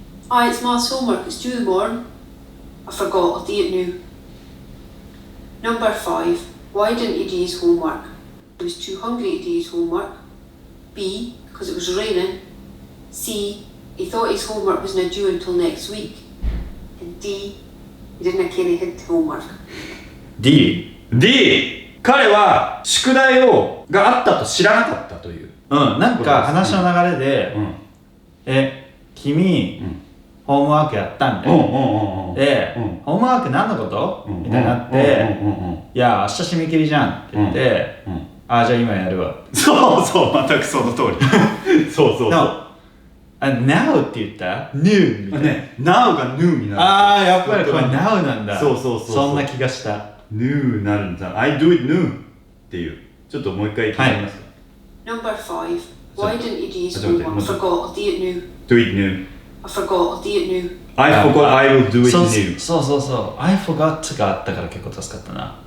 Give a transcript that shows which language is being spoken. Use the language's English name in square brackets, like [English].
[English] Aye, it's maths homework, it's due in the morning. I forgot, I'll do it now. Number 5. Why didn't he do his homework? He was too hungry to do his homework. B. Because it was raining. C. He thought his homework was not due until next week. And D. He didn't carry his homework. D [Japanese] D 彼は宿題があったと知らなかったという。なんか話の流れで、君、ホームワークやったみたいな。で、ホームワーク何のこと、みたいになって、いや、明日締め切りじゃんって言って、あ、じゃあ今やるわ。そうそう、全くその通り。そうそうそう。 Now って言った ?New みたいな。ね、Now が New になる。あー、やっぱりこれ Now なんだ。そうそうそう。そんな気がした。 New になるんだ。 [English] I do it new [Japanese] っていう。ちょっともう一回聞いてみますか。 [English] Number 5. Why didn't he do his homework? I forgot, I'll do it new. Do it new. I forgot, I'll do it new. I forgot, I will do it new. [Japanese] そうそうそう。 [English] I forgot [Japanese] があったから結構助かったな。